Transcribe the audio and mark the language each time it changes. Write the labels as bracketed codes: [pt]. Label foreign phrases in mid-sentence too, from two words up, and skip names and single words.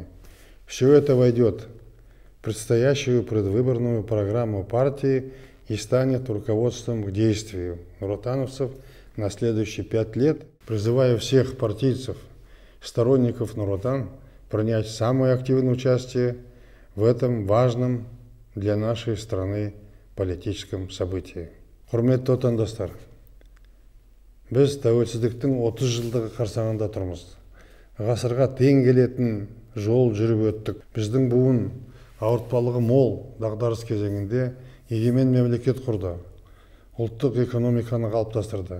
[ru] Все это войдет в предстоящую предвыборную программу партии и станет руководством к действию нуротановцев на следующие 5 лет. Призываю всех партийцев, сторонников Нур Отан принять самое активное участие в этом важном для нашей страны политическом событии. [kk] Құрметті отандастар, біз тәуелсіздіктің 30 жылдығы қарсаңында тұрмыз. Ғасырға тең келетін жол жүріп өттік. Біздің буын ауыртпалығы мол дағдарыс кезеңінде егемен мемлекет құрды. Ұлттық экономиканы қалыптастырды.